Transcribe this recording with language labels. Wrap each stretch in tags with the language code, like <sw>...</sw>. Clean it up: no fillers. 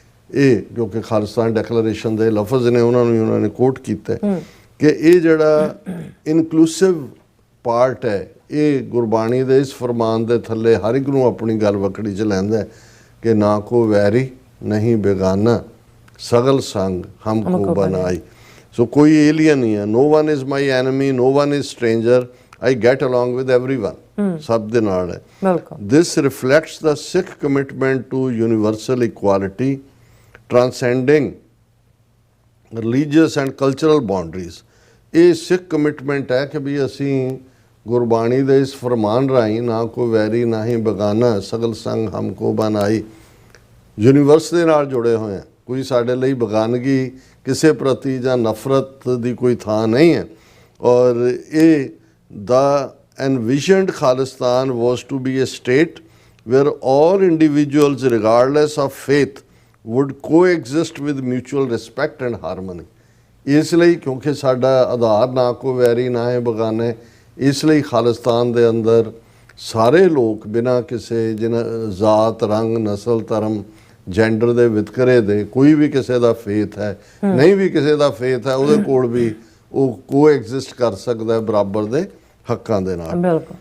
<pa>ਇਹ ਕਿਉਂਕਿ ਖਾਲਿਸਤਾਨ ਡੈਕਲੇਰੇਸ਼ਨ ਦੇ ਲਫ਼ਜ਼ ਨੇ, ਉਹਨਾਂ ਨੇ ਕੋਟ ਕੀਤਾ ਕਿ ਇਹ ਜਿਹੜਾ ਇਨਕਲੂਸਿਵ ਪਾਰਟ ਹੈ, ਇਹ ਗੁਰਬਾਣੀ ਦੇ ਇਸ ਫਰਮਾਨ ਦੇ ਥੱਲੇ ਹਰ ਇੱਕ ਨੂੰ ਆਪਣੀ ਗੱਲ ਵਕੜੀ 'ਚ ਲੈਂਦਾ ਕਿ ਨਾ ਕੋ ਵੈਰੀ ਨਹੀਂ ਬੇਗਾਨਾ ਸਗਲ ਸੰਗ ਹਮਕੋ ਬਨਾਈ। ਸੋ ਕੋਈ ਏਲੀਅਨ ਨਹੀਂ ਹੈ,</pa> <en>no one is my enemy, no one is stranger, I get along with everyone,</en> <pa>ਸਭ ਦੇ ਨਾਲ ਹੈ।</pa> <en>This reflects the Sikh commitment to universal equality, transcending religious and cultural boundaries।</en> <pa>ਇਹ ਸਿੱਖ ਕਮਿਟਮੈਂਟ ਹੈ ਕਿ ਵੀ ਅਸੀਂ ਗੁਰਬਾਣੀ ਦੇ ਇਸ ਫਰਮਾਨ ਰਾਹੀਂ ਨਾ ਕੋ ਵੈਰੀ ਨਾ ਹੀ ਬਗਾਨਾ ਸਗਲ ਸੰਗ ਹਮਕੋ ਬਨਾਈ, ਯੂਨੀਵਰਸ ਦੇ ਨਾਲ ਜੁੜੇ ਹੋਏ ਹਾਂ। ਕੋਈ ਸਾਡੇ ਲਈ ਬਗਾਨਗੀ ਕਿਸੇ ਪ੍ਰਤੀ ਜਾਂ ਨਫ਼ਰਤ ਦੀ ਕੋਈ ਥਾਂ ਨਹੀਂ ਹੈ। ਔਰ ਇਹ ਦਾ</pa> <en>envisioned Khalistan was to be a state where all individuals regardless of faith would coexist with mutual respect and harmony।</en> <pa>ਇਸ ਲਈ ਕਿਉਂਕਿ ਸਾਡਾ ਆਧਾਰ ਨਾ ਕੋ ਵੈਰੀ ਨਾ ਹੈ ਬਗਾਨੇ, ਇਸ ਲਈ ਖਾਲਿਸਤਾਨ ਦੇ ਅੰਦਰ ਸਾਰੇ ਲੋਕ ਬਿਨਾਂ ਕਿਸੇ ਜ਼ਾਤ, ਰੰਗ, ਨਸਲ, ਧਰਮ, ਜੈਂਡਰ ਦੇ ਵਿਤਕਰੇ ਦੇ, ਕੋਈ ਵੀ ਕਿਸੇ ਦਾ ਫੇਥ ਹੈ, ਨਹੀਂ ਵੀ ਕਿਸੇ ਦਾ ਫੇਥ ਹੈ, ਉਹਦੇ ਕੋਲ ਵੀ ਉਹ ਕੋਐਗਜ਼ਿਸਟ ਕਰ ਸਕਦਾ ਹੈ ਬਰਾਬਰ ਦੇ ਹੱਕਾਂ ਦੇ ਨਾਲ।</pa>